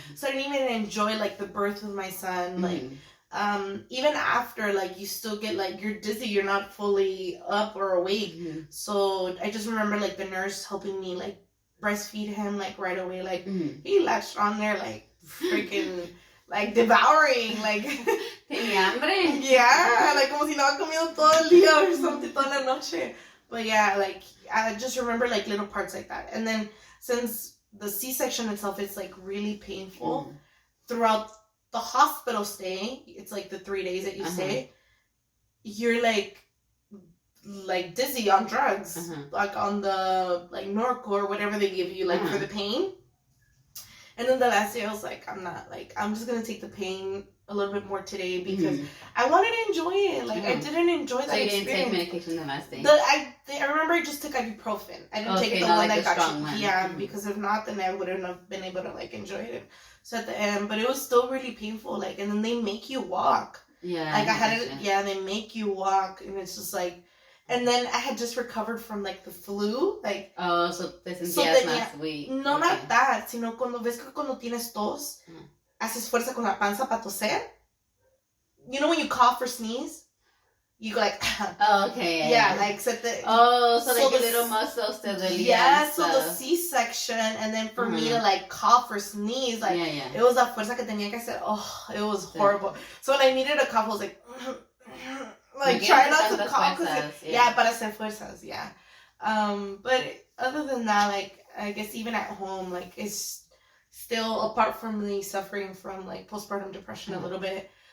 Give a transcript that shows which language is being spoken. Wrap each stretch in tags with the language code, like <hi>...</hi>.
<en>So I didn't even enjoy like the birth of my son. Like even after, like, you still get like, you're dizzy, you're not fully up or awake. So I just remember like the nurse helping me like breastfeed him like right away. Like he latched on there like freaking like devouring, like</en> <es>tenía hambre. Yeah, like como si no había comido todo el día</es> <en>or something,</en> <es>toda la noche. But yeah, like I just remember like little parts like that. And then since the C-section itself is like really painful throughout the hospital stay, it's like the 3 days that you stay, you're like dizzy on drugs, like on the like Norco or whatever they give you, like for the pain. And then the last day I was like, I'm just gonna take the pain a little bit more today because I wanted to enjoy it. Like I didn't enjoy that experience. So you didn't take medication the last day? I remember I just took ibuprofen. I didn't take the one that got you. One. Yeah, because if not, then I wouldn't have been able to like enjoy it. So at the end, but it was still really painful. Like, and then they make you walk. Yeah. Like I had it. Yeah, they make you walk, and it's just like. And then I had just recovered from like the flu, like. Oh, so te sentías más weak. No,</es> <en>not that,</en> <es>sino cuando ves que cuando tienes tos, haces fuerza con la panza para toser.</es> <en>You know when you cough or sneeze, you go like. Oh, okay. Yeah, like so the. Oh, so like the little muscles to the. Yeah, so the C-section, and then for me to like cough or sneeze, like it was</en> <es>la fuerza que tenía que hacer.</es> <en>Oh, it was horrible. So when I needed a cough, I was like. Like try not to cough,</en> <es>para hacer fuerzas,</es> <en>but other than that, like I guess even at home, like it's still apart from me suffering from like postpartum depression a little bit.</en>